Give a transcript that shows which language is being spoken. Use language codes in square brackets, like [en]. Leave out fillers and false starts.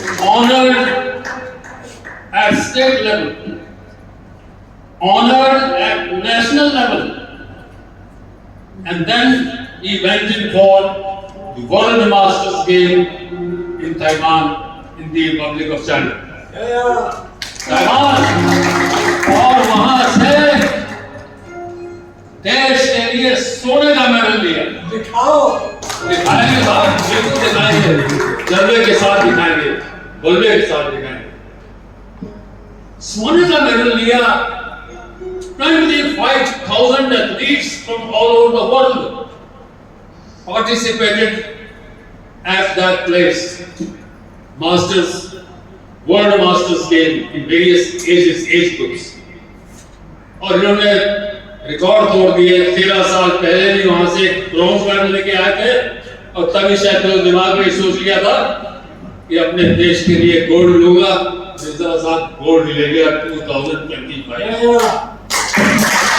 [en] Honored at state level, honored at national level, and then he went in for the World Masters game in Taiwan, in the Republic of China. [hi] Taiwan, और वहां से देश के लिए सोने का medal लिया। दिखाएंगे साहब, बिल्कुल दिखाएंगे, जज्बे के साथ दिखाएंगे, बल्ले के साथ दिखाएंगे। सोने का मेडल लिया। [en] 25,000 athletes from all over the world participated at that place. Masters, World Masters game in various age groups. [hi] और इन्होंने रिकॉर्ड तोड़ दिए। 13 साल पहले भी वहां से ब्रॉन्ज मेडल लेके आए थे और तभी शायद तो दिमाग में सोच लिया था कि अपने देश के लिए गोल्ड लूंगा। मिर्जा साहब गोल्ड ले गया 2025।